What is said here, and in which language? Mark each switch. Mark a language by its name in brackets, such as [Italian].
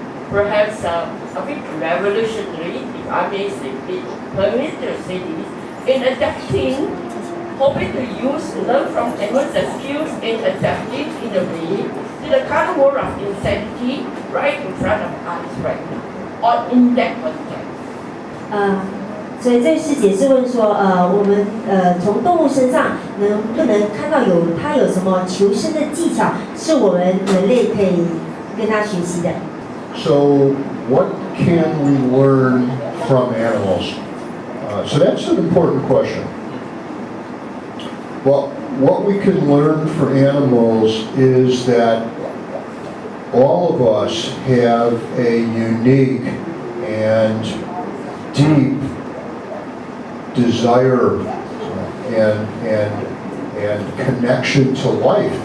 [English] perhaps a bit revolutionary, if I may say, permit to say this, in adapting, hoping to learn from animals as skills in adapting in a way to the current world of insanity right in front of us right now, or in that context. [Chinese] 所以这师姐是问说，我们从动物身上能不能看到它有什么求生的技巧，是我们人类可以跟它学习的。 [English] So what can we learn from animals? So that's an important question. Well, what we can learn from animals is that all of us have a unique and deep desire and connection to life.